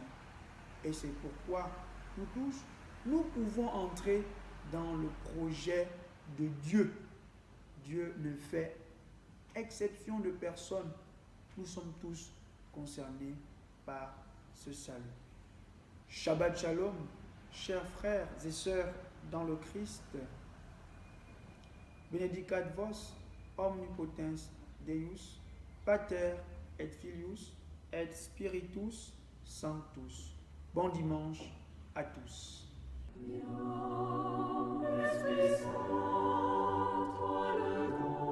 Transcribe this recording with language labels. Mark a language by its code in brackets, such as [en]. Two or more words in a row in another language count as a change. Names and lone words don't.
[fr] Et c'est pourquoi nous tous, nous pouvons entrer dans le projet de Dieu. Dieu ne fait exception de personne. Nous sommes tous concernés par ce salut. [he] Shabbat Shalom, [fr] chers frères et sœurs dans le Christ. [la] Benedicat vos omnipotens Deus, Pater et Filius et Spiritus Sanctus. [fr] Bon dimanche à tous. Esprit Saint, toi le